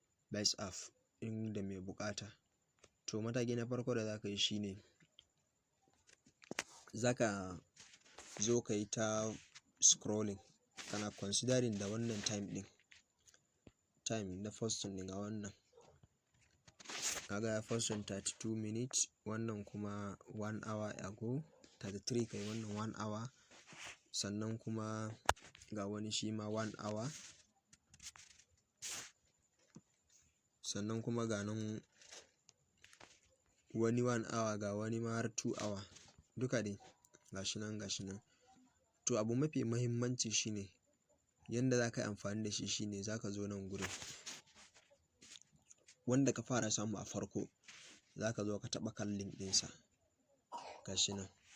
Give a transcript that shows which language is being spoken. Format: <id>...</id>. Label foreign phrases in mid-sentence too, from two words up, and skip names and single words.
<ha>Base App, in da mai buƙata. To, mataki na farko da za ka yi shi ne, za ka zo ka yi ta scrolling. Kana considering da wannan time ɗin. Time na posting ɗin a wannan. Ka ga ya posting</ha> <en>thirty-two minutes,</en> <ha>wannan kuma</ha> <en>one hour ago,</en> <ha>thirty-three kai, wannan</ha> <en>one hour.</en> <ha>Sannan kuma ga wani shi ma</ha> <en>one hour.</en> <ha>Sannan kuma ga nan wani</ha> <en>one hour,</en> <ha>ga wani ma har</ha> <en>two hour.</en> <ha>Duka dai, ga shi nan, ga shi nan. To, abu mafi muhimmanci shi ne, yanda za ka yi amfani da shi shi ne za ka zo nan gurin. Wanda ka fara samu a farko, za ka zo ka taɓa kan link ɗinsa. Ga shi nan.</ha>